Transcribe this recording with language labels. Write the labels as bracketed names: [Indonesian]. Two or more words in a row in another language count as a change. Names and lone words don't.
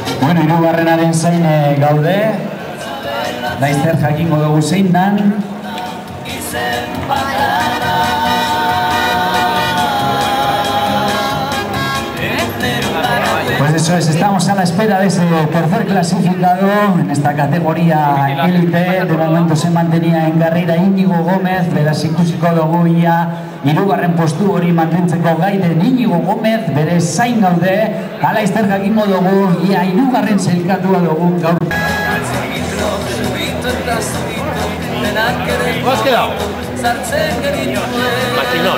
[Basque] Bueno, hirugarrenaren zain gaude. Laizter jakingo dugu zein dan. [Spanish] Pues eso es, estamos a la espera de ese tercer clasificado en esta categoría élite. De momento se mantenía en carrera Íñigo Gómez, [Basque] beraz ikusiko dugu ia hirugarren postu hori mantentzeko gai den Íñigo Gómez, bere zain gaude. Laizter jakingo dugu ia hirugarren sailkatua dugu gaur. [Spanish] ¿Cómo has quedado? Machinón.